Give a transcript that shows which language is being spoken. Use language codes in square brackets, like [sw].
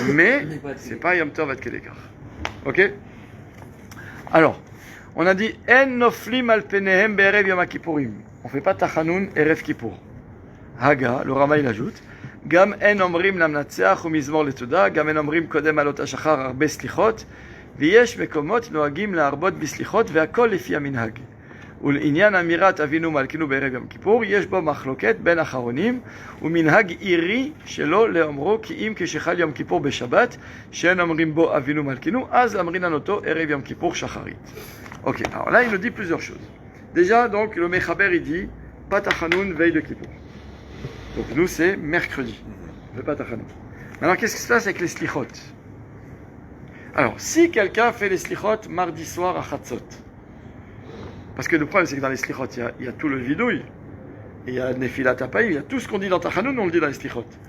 [fr] Mais c'est pas Yom Tov at Kedekar. Ok? Alors, on a dit [he] En noflim al penehem be'erev Yom Kippourim. [fr] On fait pas Tachanun Erev Kippour. Haga, le Rama il ajoute. [he] Gam en omrim lamnatseach umizmor letoda, gam en omrim kodem alot hashachar arbe slichot, ויש מקומות נוהגים להרבות בסליחות והכל לפי המנהג. ולעניין אמירת אבינו מלכנו בערב יום כיפור, יש בו מחלוקת בין אחרונים, ומנהג עירי שלא לאמרו כי אם כשחל יום כיפור בשבת, שאין אומרים בו אבינו מלכנו, אז אמרינן אותו ערב יום כיפור שחרית. [fr] Ok, alors là il nous dit plusieurs choses. Déjà, donc, le Mechaber il dit, pas Tachanoun, veille de Kippour. Donc nous c'est mercredi, le pas Tachanoun. Maintenant, qu'est-ce qui se passe avec les slichot? Alors, si quelqu'un fait les slichot mardi soir à Chatzot, Parce que le problème, c'est que dans les slichot, il y a tout le vidouille, et il y a Nefilat Apayim, il y a tout ce qu'on dit dans Tachanoun, on le dit dans les slichot.